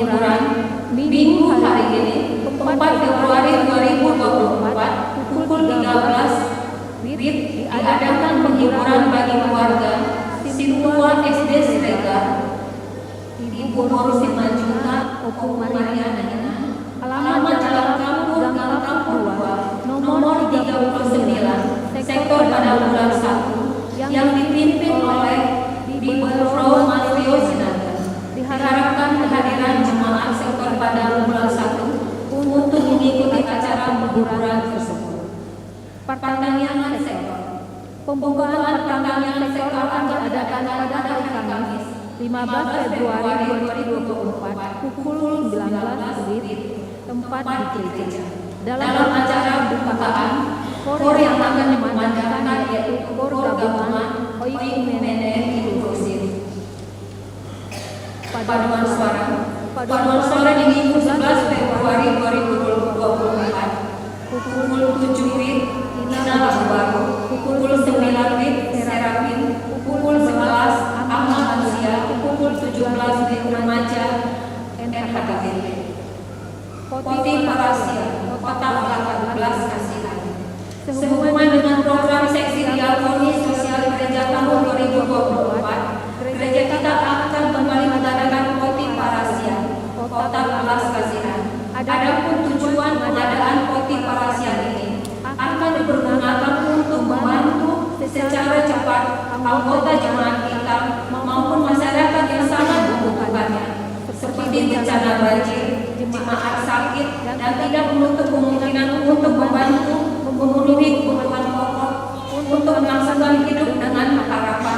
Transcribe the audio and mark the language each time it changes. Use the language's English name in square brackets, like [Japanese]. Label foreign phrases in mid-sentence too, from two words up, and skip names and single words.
[Indonesian] Penghiburan Minggu hari ini 4 Februari 2024 pukul 13 WIB diadakan penghiburan bagi keluarga siswa SD Siregar Ibu Guru Simanjuntak Opung Mariana Ina, alamat Jalan Kampur Gang Kampur 2 nomor 39 sektor Padang Bulan 1 yang dipimpin oleh Bibu Frau Mario Sinaga. Diharapkan kehadiran jemaat sektor Padang Bulan 1 untuk mengikuti acara penghiburan tersebut. Pertandingan sektor. Pembukaan pertandingan sektor akan diadakan pada hari Kamis 15 Februari 2024 pukul 19 WIB tempat di gereja. Dalam acara pembukaan, kor yang akan dikumandangkan yaitu kor gabungan Oikumene Inklusif. Paduan suara di Minggu 11 Februari 2024 pukul 7 WIB Ina Baru, pukul 9 WIB Serapin, pukul 11 Amma Manusia, pukul 17 WIB Remaja NHKBP. Poti Parasia, Kota 14 Kasihan. Sehubungan dengan program seksi diakoni sosial gereja tahun 2024, gereja kita akan kembali mengadakan Poti Parasia, Kota 14 Kasihan. Adapun tujuan pengadaan Poti Parasia ini akan dipergunakan untuk membantu secara cepat anggota jemaat kita maupun masyarakat yang sangat membutuhkannya, seperti bencana banjir, jemaat sakit, dan tidak menutup kemungkinan untuk membantu memenuhi kebutuhan pokok untuk melangsungkan hidup dengan harapan.